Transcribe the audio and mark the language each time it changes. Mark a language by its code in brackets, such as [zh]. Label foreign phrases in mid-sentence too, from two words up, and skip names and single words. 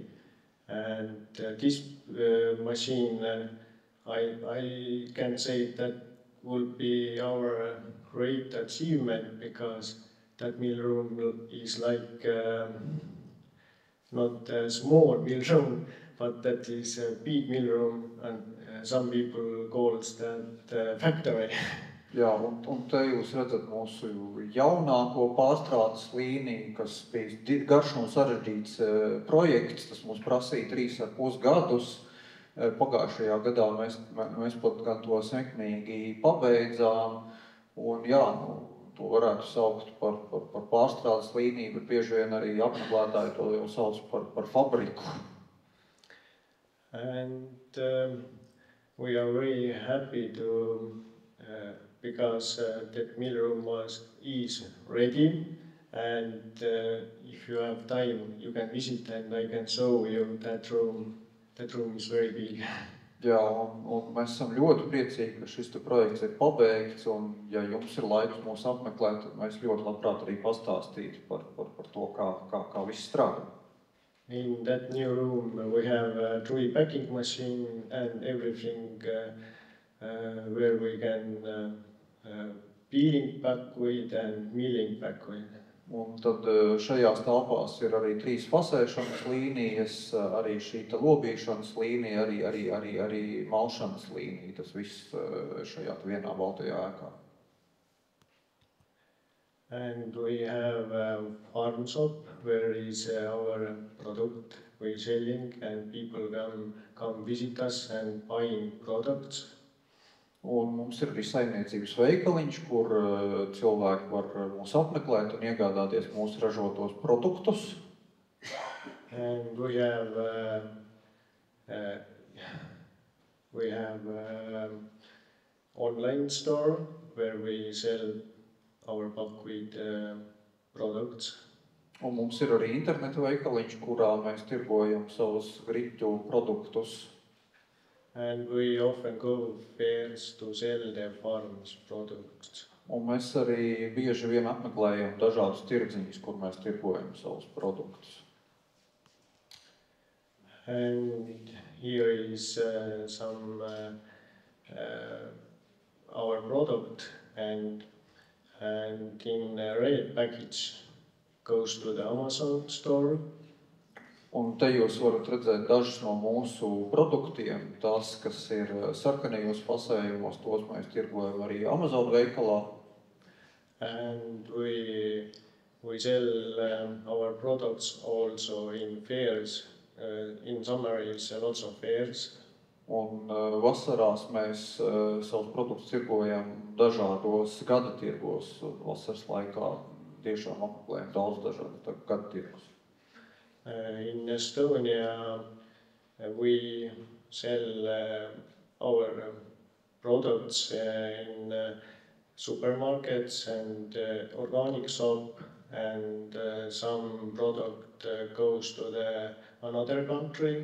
[en] And this machine, I can say that will be our great achievement, because that mill room is like not a small mill room, but that is a big mill room, and some people call that factory. [lv] Jā, un te jūs redzat mūsu jaunāko pārstrādes līniju, kas bija garš un sarežģīts projekts. Tas mums prasīja 3,5 gadus. Pagājušajā gadā mēs pat gan to sekmīgi pabeidzām. Un jā, to varētu saukt par pārstrādes līniju, bet bieži vien arī apmeklētāji to jau sauc par fabriku. [en] And we are very happy to because that mill room is ready, and if you have time you can visit and I can show you that room. That room is very big. [lv] Jā, un mēs esam ļoti priecīgi, ka šis projekts ir pabeigts, un ja jums ir laiks mūs apmeklēt, tad mēs ļoti labprāt arī pastāstītu par to, kā viss strādā. [en] In that new room we have a tree packing machine and everything where we can peeling buckwheat and milling buckwheat. [lv] Un tad šajās telpās ir arī 3 fasēšanas līnijas, arī šī lobīšanas līnija, arī malšanas līnija. Tas viss šajā vienā baltajā ēkā. [en] And we have a farm shop where is our product we selling, and people come visit us and buying products. [lv] Un mums ir arī saimniecības veikaliņš, kur cilvēki var mūs apmeklēt un iegādāties mūsu ražotos produktus. [en] And we have online store where we sell our buckwheat products. [lv] Un mums ir arī interneta veikaliņš, kurā mēs tirgojam savus griķu produktus. [en] And we often go fairs to sell their farm's products. [lv] Un mēs arī bieži vien apmeklējam dažādus tirdziņus, kur mēs tirgojam savus produktus. [en] And here is some our product, and in a red package goes to the Amazon store. [lv] Un te jūs varat redzēt dažus no mūsu produktiem. Tas, kas ir sarkanajos fasējumos, tos mēs tirgojam arī Amazon veikalā. [en] And we sell our products also in fairs. In summer is lots of fairs. [lv] Un vasarās mēs savus produktus tirgojam dažādos gada tirgos. Vasaras laikā tiešām apmeklējam daudz dažādu gada tirgus. [en] In Estonia, we sell our products in supermarkets and organic shop, and some product goes to another country.